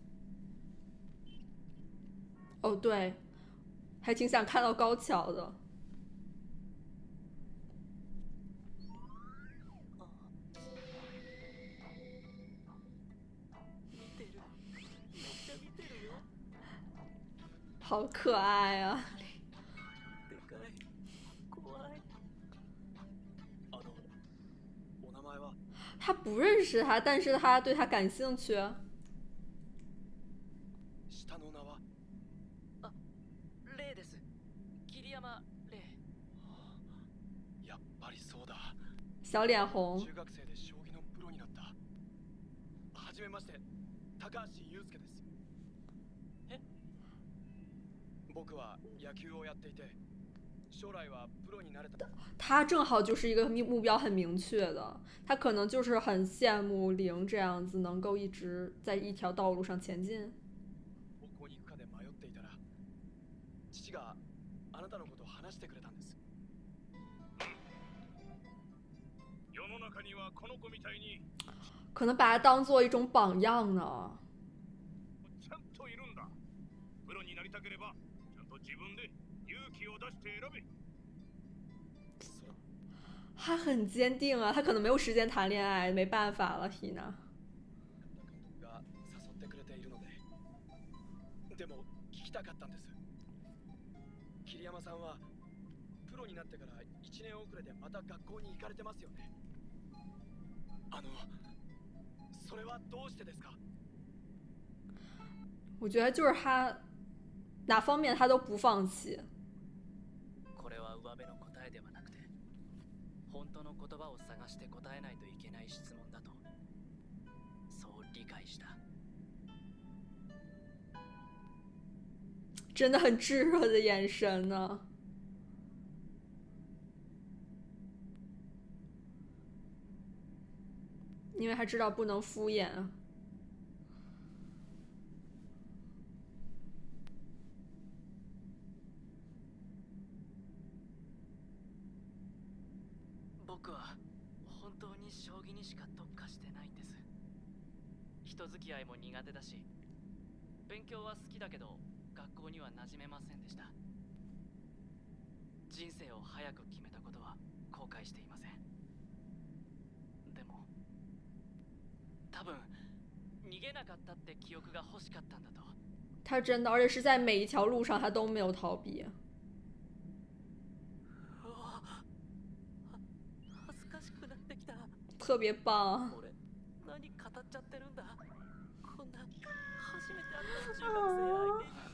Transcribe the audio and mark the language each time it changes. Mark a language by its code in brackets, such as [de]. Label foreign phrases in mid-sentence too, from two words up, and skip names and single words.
[zh] 哦，对，还挺想看到高桥的。好可爱啊！ [ja] でかい。怖い。お名前は？ [zh] 他不认识他，但是他对他感興趣。 [ja] 下の名は？あ、レイです。桐山レイ。やっぱりそうだ。 [zh] 小脸红。 [ja] 中学生で将棋のプロになった。はじめまして、高橋祐介です。え？僕は野球をやっていて、将来はプロになれた。 [zh] 他正好就是一个目标很明确的，他可能就是很羡慕玲这样子能够一直在一条道路上前进。 [ja] どこに行くかで迷っていたら、父があなたのことを話してくれたんです。世の中にはこの子みたいに [zh] 可能把他当做一种榜样呢。 [ja] ちゃんといるんだ。プロになりたければちゃんと自分で勇気を出して選べ。 [zh] 他很坚定啊，他可能没有时间谈恋爱，没办法了 ，Hina。 [ja] が誘ってくれているので、でも聞きたかったんです。桐山さんはプロになってから1年遅れでまた学校に行かれてますよね。それはどうしてですか？ [zh] 我觉得就是他哪方面他都不放弃。 [ja] これは上辺の答えではなくて、本当の言葉を探して答えないといけない質問だと、そう理解した。 [zh] 真的很炙热的眼神呢。因为他知道不能敷衍。 [ja] 僕は本当に将棋にしか特化してないんです。人付き合いも苦手だし、勉強は好きだけど学校には馴染めませんでした。人生を早く決めたことは後悔していません。でも多分逃げなかったって記憶が欲しかったんだと。 [zh] 他真的，而且是在每一条路上他都没有逃避。 [ja] 恥ずかしくなってきた。 [zh] 特别棒。 [ja] 俺何語っちゃってるんだ。こんな初めて会った中学生相手に。